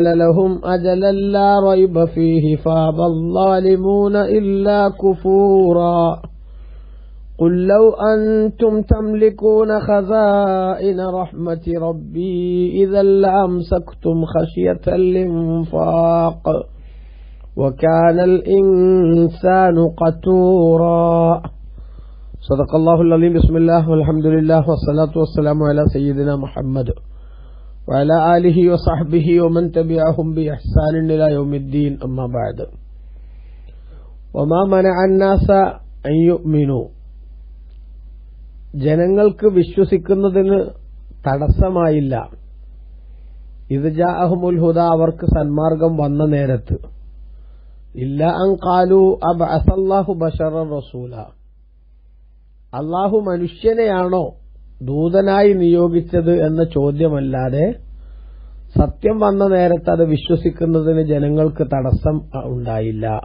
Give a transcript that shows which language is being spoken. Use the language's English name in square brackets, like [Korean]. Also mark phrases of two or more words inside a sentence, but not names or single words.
[Arabic] لهم أجلا لا ريب فيه فأبى الظالمون إلا كفورا قل لو أنتم تملكون خزائن رحمة ربي إذا لأمسكتم خشية الإنفاق وكان الإنسان قتورا صدق الله العظيم. بسم الله والحمد لله والصلاة والسلام على سيدنا محمد وعلى آله وصحبه ومن تبعهم بإحسان إلى يوم الدين. أما بعد. وما منع الناس أن يؤمنوا, [Malayalam] ജനങ്ങൾക്ക് വിശ്വസിക്കുന്നതിന് തടസ്സമായില്ല. ഇത് [Arabic] جاءهم الهدى, [Malayalam] അവർക്ക് സന്മാർഗം വന്ന നേരത്ത്. [Arabic] إلا أن قالوا أبعث الله بشرا رسولا, [Malayalam] അല്ലാഹു മനുഷ്യനെയാണോ ദൂതനായി നിയോഗിച്ചത് എന്ന ചോദ്യമല്ലാതെ സത്യം വന്ന നേരത്ത് അത് വിശ്വസിക്കുന്നതിന് ജനങ്ങൾക്ക് തടസ്സം ഉണ്ടായില്ല.